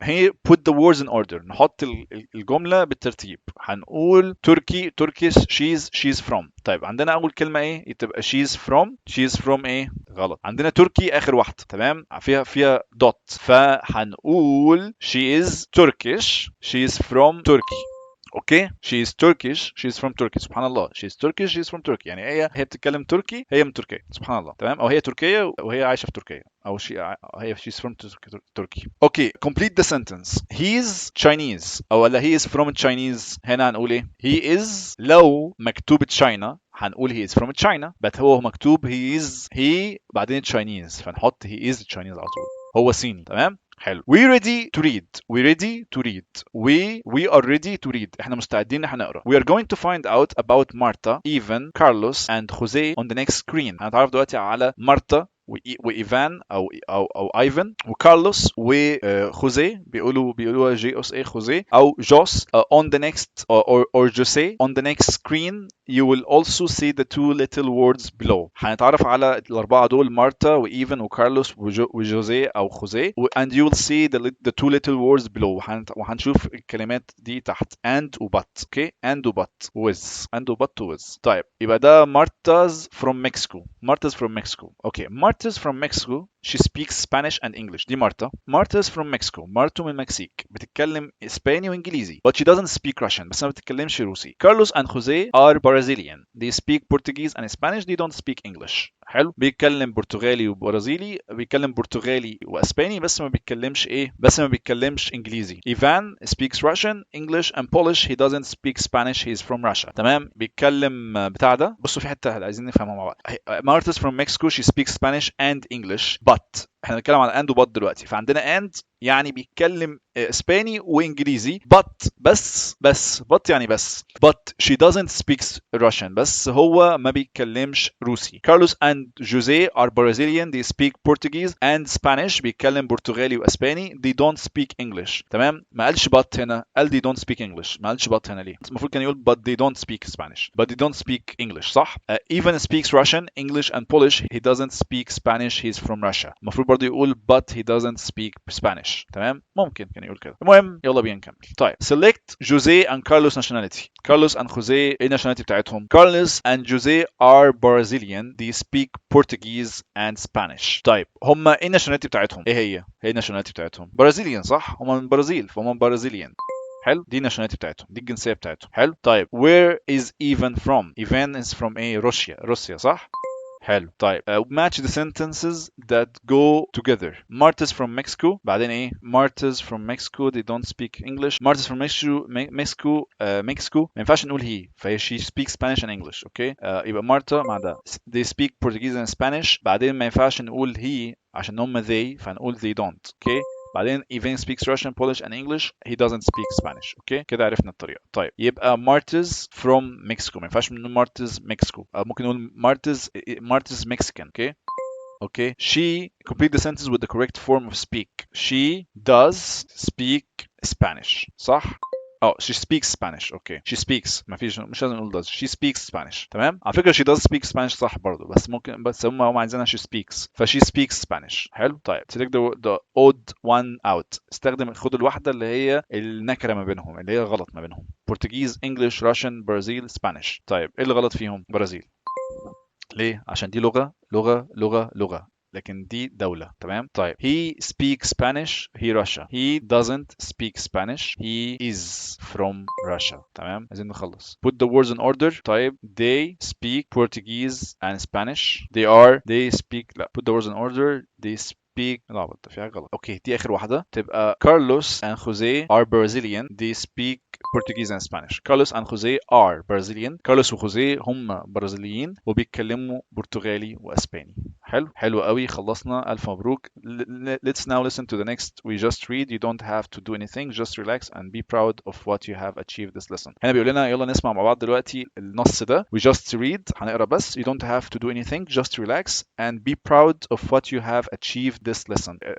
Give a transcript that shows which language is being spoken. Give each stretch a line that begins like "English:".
Arabic: هي
English: put the words in order.
Arabic: نحط الجمله بالترتيب. هنقول تركي
English: Turkish she's from.
Arabic: طيب عندنا اول كلمه ايه؟ تبقى
English: she's from
Arabic: ايه؟ غلط. عندنا تركي اخر واحده. تمام. فيها دوت، فهنقول
English: she is Turkish she's from Turkey.
Arabic: اوكي.
English: she is Turkish she's from Turkey.
Arabic: سبحان الله.
English: she is Turkish she's from Turkey
Arabic: يعني هي بتتكلم تركي، هي من تركيا. سبحان الله. تمام. او هي تركيه وهي عايشه في تركيا، او هي
English: she's from Turkey. Okay. complete the sentence. he is Chinese
Arabic: او ولا
English: he is from Chinese.
Arabic: هنا هنقول ايه؟ he is لو مكتوب China هنقول
English: he is from China،
Arabic: بس هو مكتوب he بعدين Chinese، فنحط
English: he is Chinese
Arabic: على طول. هو صيني. تمام. حلو.
English: we ready to read. we are ready to read.
Arabic: احنا مستعدين ان احنا نقرا.
English: we are going to find out about Marta, Ivan, Carlos and Jose on the next screen.
Arabic: هنتعرف دلوقتي على مارتا وايفان او ايفان وكارلوس وخوزيه، بيقولوا جي اس اي خوزيه او جوس.
English: on the next or Jose on the next screen you will also see the 2 little words below.
Arabic: هنتعرف على الاربعه دول، مارتا وايفان وكارلوس وجوزيه او خوزيه،
English: and you will see the 2 little words below.
Arabic: وهنشوف الكلمات دي تحت and وبت. اوكي. and وبت with. طيب يبقى ده
English: Marta's from Mexico. Okay. Marta's from Mexico. she speaks Spanish and English.
Arabic: دي مارتا.
English: Marta is from Mexico.
Arabic: مارتو من المكسيك بتتكلم اسباني وانجليزي
English: but she doesn't speak Russian
Arabic: بس ما بتتكلمش روسي.
English: Carlos and Jose are Brazilian. They speak Portuguese and Spanish. They don't speak English.
Arabic: حلو. بيتكلم برتغالي وبرازيلي، بيتكلم برتغالي واسباني بس ما بيتكلمش ايه، بس ما بيتكلمش انجليزي.
English: Ivan speaks Russian, English and Polish. He doesn't speak Spanish. He is from Russia. تمام.
Arabic: بيتكلم بتاع ده. بصوا في حته عايزين نفهمها مع بعض.
English: Marta's from Mexico. She speaks Spanish and English but
Arabic: احنا بنتكلم على and وبط دلوقتي، فعندنا and يعني بيتكلم اسباني وانجليزي but يعني بس
English: but she doesn't speak Russian
Arabic: بس هو ما بيتكلمش روسي.
English: Carlos and Jose are Brazilian. They speak Portuguese and Spanish.
Arabic: بيتكلم برتغالي واسباني.
English: They don't speak English.
Arabic: تمام. ما قالش but هنا، قال
English: they don't speak English.
Arabic: ما قالش but هنا ليه؟ المفروض كان يقول
English: but they don't speak Spanish but they don't speak English
Arabic: صح.
English: Even speaks Russian, English and Polish. He doesn't speak Spanish. He's from Russia.
Arabic: المفروض برضه يقول
English: but he doesn't speak Spanish.
Arabic: تمام. ممكن كان يقول كده. المهم يلا بينا نكمل. طيب
English: select Jose and Carlos nationality. Carlos and Jose ايه nationality بتاعتهم؟ Carlos and Jose are Brazilian. They speak Portuguese and Spanish.
Arabic: طيب هما ايه nationality بتاعتهم؟ ايه هي nationality بتاعتهم؟ Brazilian صح؟ هما من برازيل فهم Brazilian. حلو. دي nationality بتاعتهم، دي الجنسية بتاعتهم. حلو.
English: طيب where is Ivan from? Ivan is from
Arabic: ايه؟ روسيا صح؟ حلو.
English: طيب match the sentences that go together. Marta's from Mexico.
Arabic: بعدين ايه؟
English: Marta's from Mexico. They don't speak English. Marta's from Mexico.
Arabic: ما ينفعش نقول
English: he فهي she speaks Spanish and English.
Arabic: اوكي. يبقى مارتا مع ده.
English: They speak Portuguese and Spanish.
Arabic: بعدين ما ينفعش نقول he عشان هم they فنقول
English: they don't.
Arabic: اوكي.
English: بعدين Ivan speaks Russian, Polish and English. He doesn't speak Spanish.
Arabic: اوكي كده عرفنا الطريقه.
English: طيب يبقى Marta's from Mexico.
Arabic: ما ينفعش نقول
English: Marta's Mexico.
Arabic: ممكن نقول
English: Marta's Mexican. Okay. Okay. She complete the sentence with the correct form of speak. She does speak Spanish. صح؟ she speaks Spanish.
Arabic: اوكي.
English: She speaks
Arabic: مش لازم نقول
English: does. She speaks Spanish. تمام.
Arabic: على فكرة
English: she does speak Spanish
Arabic: صح برضه بس هم عايزينها
English: she speaks she speaks Spanish.
Arabic: حلو.
English: طيب select the odd one out.
Arabic: استخدم خد الواحدة اللي هي النكرة ما بينهم اللي هي غلط ما بينهم.
English: Portuguese, English, Russian, Brazil, Spanish.
Arabic: طيب ايه اللي غلط فيهم؟ برازيل. ليه؟ عشان دي لغة لكن دي دولة. تمام.
English: طيب he speaks Spanish. he Russia. he doesn't speak Spanish. he is from Russia.
Arabic: تمام. عايزين نخلص.
English: put the words in order. طيب they speak Portuguese and Spanish. they speak لا put the words in order. they speak
Arabic: لا في حاجة غلط. اوكي دي اخر واحدة تبقى
English: Carlos and Jose are Brazilian. they speak Portuguese and Spanish. Carlos and Jose are Brazilian.
Arabic: كارلوس وخوزيه هم برازيليين وبيتكلموا برتغالي واسباني. حلو قوي. خلصنا. الف مبروك.
English: Let's now listen to the next we just read. You don't have to do anything. Just relax and be proud of what you have achieved this lesson.
Arabic: هنا بيقول لنا يلا نسمع مع بعض دلوقتي النص ده.
English: We just read
Arabic: هنقرا بس.
English: You don't have to do anything. Just relax and be proud of what you have achieved this lesson.